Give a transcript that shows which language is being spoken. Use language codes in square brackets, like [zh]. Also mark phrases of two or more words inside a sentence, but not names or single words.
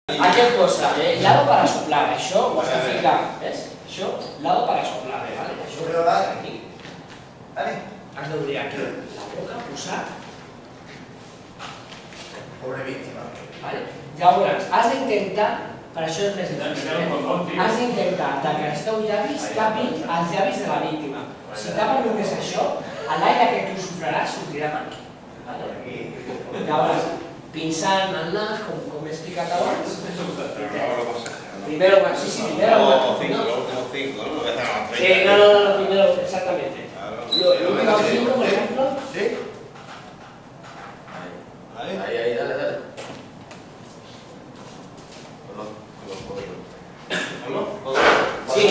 [ca] Aquí et posa, [es] lado para soplar, [ca] això ho has de ficar, ves? Això, [es] lado para soplar, [ca] vale? Això ho has aquí. Has d'obrir aquí la boca, posar. Pobre víctima. Llavors, has d'intentar, per això és més difícil, has d'intentar que els teus llavis tapin els llavis de la víctima. Si tapen només això, l'aire que tu sofraràs sortirà aquí. Llavors, pinçant el nas, com he explicat abans. [es] Primero, sí, primero. Los últimos 5, ¿no? Sí, no, primero, exactamente. Los últimos 5, por ejemplo. ¿Sí? Ahí, dale. Sí.